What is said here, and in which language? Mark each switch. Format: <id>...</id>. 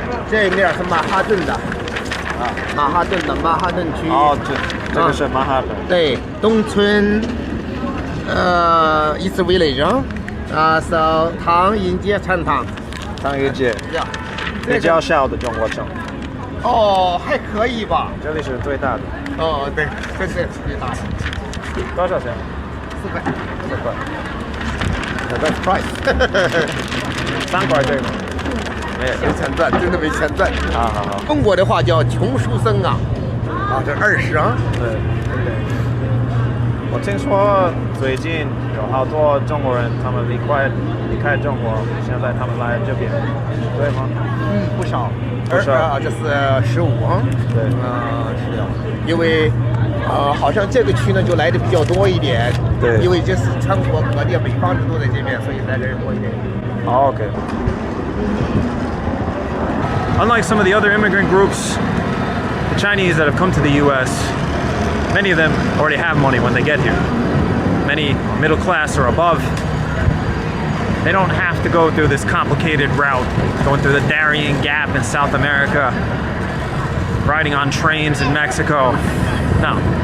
<zh>这面是曼哈顿的，啊，曼哈顿的曼哈顿区。哦，这个是曼哈顿。对，东村，East Village 啊，so 唐人街 Chinatown。唐人街。比较小的中国城。哦，还可以吧。这里是最大的。哦，对，这是最大的。多少钱 4块。 4块。</zh> <en>The best price 。</en> <zh>3块这个。没钱赚，真的没钱赚。好好好。中国的话叫穷书生啊。啊，这20啊。对。我听说最近有好多中国人，他们离开中国，现在他们来这边，对吗？不少。不少。这是15啊。对。是的。因为好像这个区呢就来的比较多一点。对。因为这是全国各地北方人都在这边，所以来的人多一点。</zh> <en>Oh, okay. Unlike some of the other immigrant groups, the Chinese that have come to the U.S., many of them already have money when they get here. Many are middle class or above. They don't have to go through this complicated route, going through the Darien Gap in South America, riding on trains in Mexico. No.</en>